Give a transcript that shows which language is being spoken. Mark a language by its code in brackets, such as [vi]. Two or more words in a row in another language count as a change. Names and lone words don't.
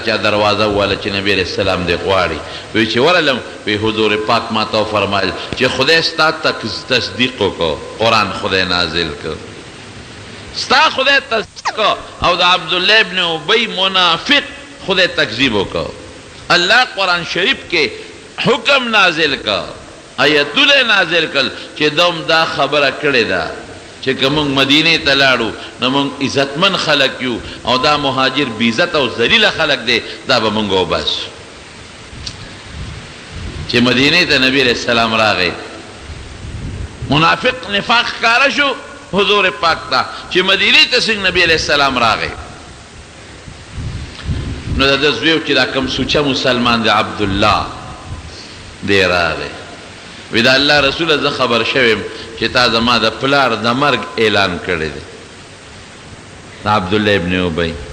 [ps] چا دروازه وواله چې نبي علیه السلام دې غواړي وی چې ورغلم وی حضور پاک ما ته وفرمایل چې خدای ستا تصدیق وکړو قرآن خدای نازل کړ ستا خدای تصدیق او د عبدالله ابن ابی منافق خدای تکذیب وکړو اللہ [ur] قرآن شریف کے حکم نازل کا [ps] آیتونه نازل کل چې دوم دا خبره کړې ده چې که موږ مدینې ته لاړو نو موږ عزتمن خلک یو او دا مهاجر بې عزت او ذلیله خلک دی دا به موږ وباسو چې مدینې ته نبي علیه السلام راغی منافق نفاق ښکاره شو حضور پاک ته چې مدینې ته څنګه نبي علیه السلام راغی نو د ده زوی چې دا کوم سوچه مسلمان دی عبدالله دی راغی وی د الله رسوله زه خبر شویم چې تا زما د پلار د مرګ اعلان کړی دی د عبدالله ابن ابی